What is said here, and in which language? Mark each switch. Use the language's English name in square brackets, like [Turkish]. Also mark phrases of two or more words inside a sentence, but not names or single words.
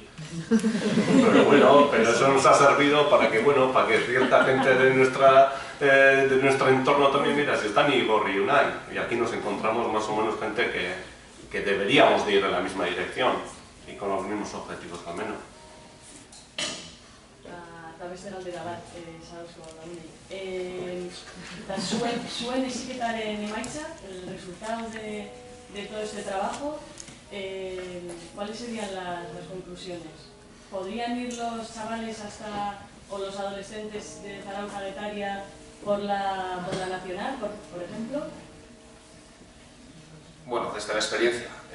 [Spanish] Pero bueno, pero eso nos ha servido para que, bueno, para que cierta gente de nuestro entorno también, mira, si está en Igor y Unai, y aquí nos encontramos más o menos gente que deberíamos de ir en la misma dirección y con los mismos objetivos al menos. A través de [Basque] galdera bat, Zarauzko Alcalde. Zuen heziketaren emaitza, [Spanish] el resultado de todo este trabajo, ¿cuáles serían las conclusiones? ¿Podrían ir los chavales o los adolescentes de Zarautz a Getaria por la Nacional, por ejemplo? Bueno, desde la experiencia.